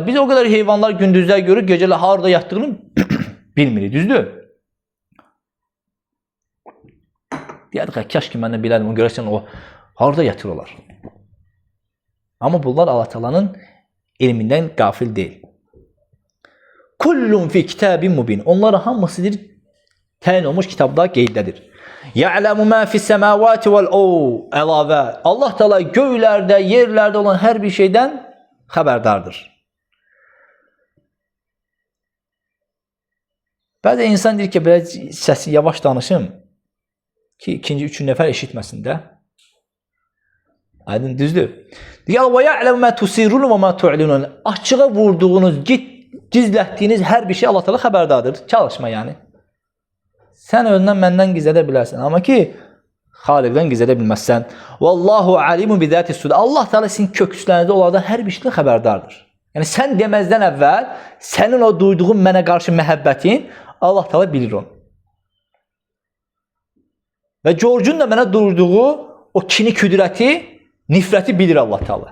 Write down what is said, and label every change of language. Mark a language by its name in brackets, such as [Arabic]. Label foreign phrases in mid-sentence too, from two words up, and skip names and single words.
[Azerbaijani] Biz o qədər heyvanlar gündüzlər görür, gecələr harada yatdığını bilmirik, düzdür? Deyədik, kaş ki, mən də bilədim, görərsən o harada yatırırlar. Amma bunlar Allah Taala'nın elmindən qafil deyil. [Arabic] كل في كتاب مبين. [Azerbaijani] Onların hamısıdır təyin olmuş kitabda qeyddədir. [Arabic] يعلم ما في السماوات والأرض. [Azerbaijani] Allah Taala göylərdə, yerlərdə olan hər bir şeydən xəbərdardır. Bəzən insan deyir ki, belə səsi yavaş danışım ki, ikinci, üçüncü nəfər eşitməsin də. Aydın, düzdür. Deyir, [Arabic] ويعلم ما تسرون وما تعلنون. [Azerbaijani] Açığa vurduğunuz, gizlətdiyiniz hər bir şey Allah Taala xəbərdardır. Çalışma yəni. Sən özündən məndən gizlədə bilərsən. Amma ki, Xaliqdən gizlədə bilməzsən. [Arabic] والله عليم بذات الصدور. [Azerbaijani] Allah Teala sizin köksünüzdə olardan hər bir şeydən xəbərdardır. Yəni sən deməzdən əvvəl sənin o duyduğun mənə qarşı məhəbbətin Allah Teala bilir onu. Və George'un da mənə duyduğu o kini, küdrəti, nifrəti bilir Allah Teala.